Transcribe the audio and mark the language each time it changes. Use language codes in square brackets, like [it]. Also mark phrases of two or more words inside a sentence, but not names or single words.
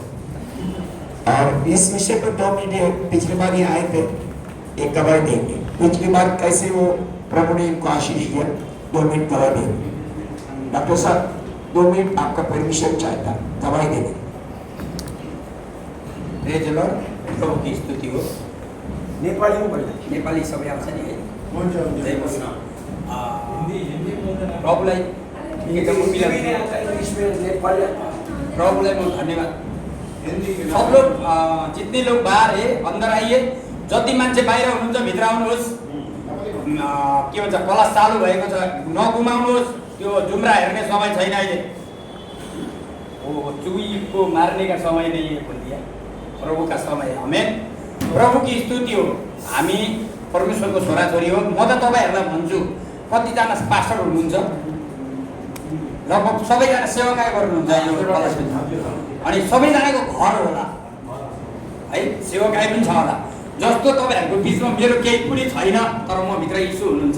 [hi] और इस विषय पर 2 मिनट पिछली बार ही आए थे, एक गवाही देंगे। पिछली बार कैसे वो प्रभु ने इनको आशीष दिया, 2 मिनट गवाही देंगे। डॉक्टर साहब 2 मिनट आपका परमिशन चाहता, गवाही देंगे। प्रभु की स्तुति हो। नेपाली में [ne] बोल्दा? नेपाली सबै आउँछ नि है। हुन्छ जय मसिंह। प्रभुलाई एकदम प्रभुलाई म धन्यवाद। [hi] सब लोग जितने लोग बाहर है अंदर आइए। [ne] जति मान्छे बाहिर हुनुहुन्छ भित्र आउनुहोस्। के भन्छ क्लास चालु भएको छ, नगुमाउनुहोस्। त्यो जुम्रा हेर्ने समय छैन अहिले। [hi] ओ चुई को मारने का समय नहीं है बोल दिया, प्रभु का समय है। आमेन। प्रभु की स्तुति हो। [ne] हामी परमेश्वरको छोराछोरी हो। म त तपाईहरुलाई भन्छु, कतिजना पास्टर हुनुहुन्छ, लगभग सबैजना सेवाकाय गर्नुहुन्छ यो कलेजमा, अनि सबैजनाको घर होला है, सेवाकाय पनि छ होला। जस्तो तपाईहरुको बीचमा मेरो केही पनि छैन, तर म भित्र यीशु हुनुहुन्छ।